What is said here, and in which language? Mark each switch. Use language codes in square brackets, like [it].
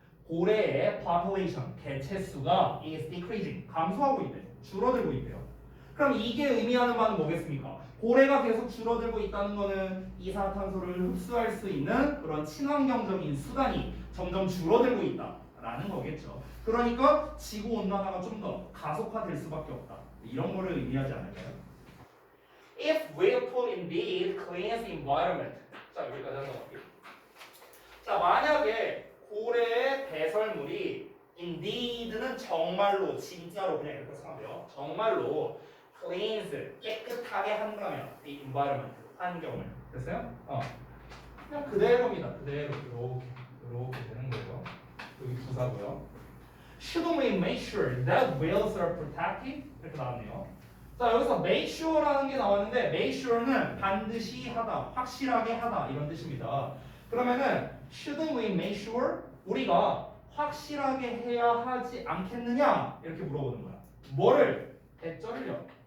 [ko] 고래의 [en] population, [ko] 개체수가 [en] is decreasing. [ko] 감소하고 있대요. 줄어들고 있대요. 그럼 이게 의미하는 바는 뭐겠습니까? 고래가 계속 줄어들고 있다는 거는 이산화탄소를 흡수할 수 있는 그런 친환경적인 수단이 점점 줄어들고 있다라는 거겠죠. 그러니까 지구온난화가 좀 더 가속화될 수밖에 없다. 이런 거를 의미하지 않을까요? [en] If whale poop indeed cleans the environment. [ko] 자, 여기까지 한번. 자, 만약에 고래의 배설물이 indeed는 정말로, 진짜로 그냥 이렇게 생각하면 돼요. 정말로 cleans, 깨끗하게 한다면 [en] the environment, [ko] 환경을. 됐어요? 그냥 그대로입니다. 그대로 이렇게 되는 거죠. 여기 부사고요. [en] Should we make sure that whales are protected? [ko] 이렇게 나왔네요. 자, 여기서 make sure라는 게 나왔는데 make sure는 반드시 하다, 확실하게 하다 이런 뜻입니다. 그러면은 [en] shouldn't we make sure? [ko] 우리가 확실하게 해야 하지 않겠느냐? 이렇게 물어보는 거야. 뭐를? 대절을요.